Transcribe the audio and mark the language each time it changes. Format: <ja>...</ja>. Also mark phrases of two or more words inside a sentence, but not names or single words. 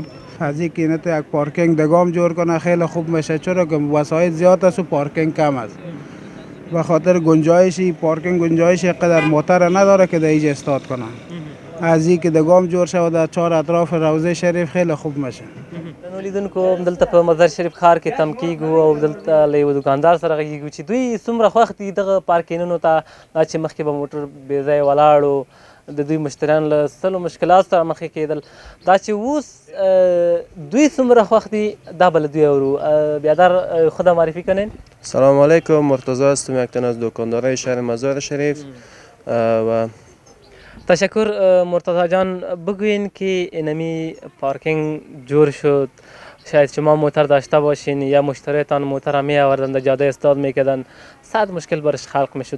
<fa>از اینکه اینت یک پارکینگ دگام جور کنه خیلی خوب میشه، چرا که وسایل زیاد است و پارکینگ کم است. به خاطر گنجایشی پارکینگ گنجایش قدر موتر نداره که در اینجا استاد کنه. از اینکه دگام جور شود در چهار اطراف روضه شریف خیلی خوب میشه.</fa> <ps>نو لیدونکو دلته په مزار شریف ښار کې تم کیږو او دلته له یو دکاندار سره غږیږو چې دوی څومره خوښ دي دغه پارکینګونو ته، دا چې مخکې به موټر بې ځایه ولاړ و، د دوی مشتریان له سلو مشکلاتو سره مخې کېدل. دا چې اوس دوی څومره خوښ دي دا به له دوی اورو.</ps> <fa>بیادر خودم معرفی کنین. سلام علیکم، مرتضی هستم، یک تن از دکاندارای شهر مزار شریف و تشکر مرتضی جان. بگوین که اینمی پارکینگ جور شد، شاید شما موتر داشته باشین یا مشتریتان موتر می آوردن در جاده استاد میکردن، صد مشکل برش خلق میشد.</fa>